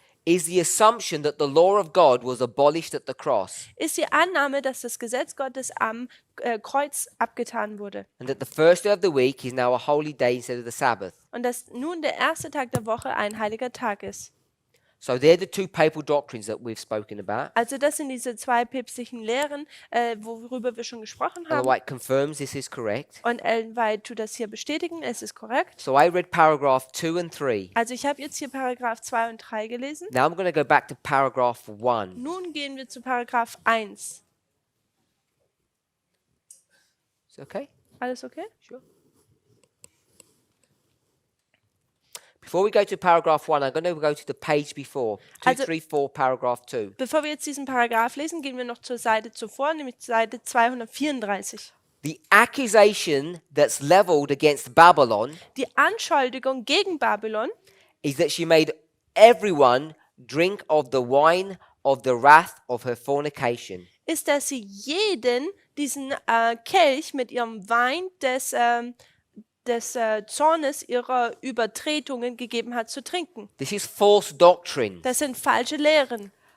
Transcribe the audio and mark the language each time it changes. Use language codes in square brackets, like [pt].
[en] is the assumption that the law of God was abolished at the cross [de] ist die Annahme, dass das Gesetz Gottes am Kreuz abgetan wurde. [en] and that the first day of the week is now a holy day instead of the Sabbath. [de] Und dass nun der erste Tag der Woche ein heiliger Tag ist. [en] So they're the two papal doctrines that we've spoken about. [de] Also das sind diese zwei päpstlichen Lehren, worüber wir schon gesprochen [en] Ellen [de] haben. [en] White confirms this is correct. [de] Und Ellen White tut das hier bestätigen, es ist korrekt. [en] So I read paragraph 2 and 3. [de] Also ich habe jetzt hier Paragraph 2 und 3 gelesen. [en] Now I'm going to go back to paragraph 1. [de] Nun gehen wir zu Paragraph 1. [en] Is it okay? [de] Alles okay? [en] Sure. Before we go to paragraph 1, I'm going to go to the page before. [de] Also- [en] 234, paragraph 2. [de] Bevor wir jetzt diesen Paragraph lesen, gehen wir noch zur Seite zuvor, nämlich Seite 234. [en] The accusation that's leveled against Babylon [de] Die Anschuldigung gegen Babylon [en] is that she made everyone drink of the wine of the wrath of her fornication. [de] ist, dass sie jeden diesen Kelch mit ihrem Wein des Zornes ihrer Übertretungen gegeben hat zu trinken. [en] This is false doctrine. [de] Das sind falsche Lehren.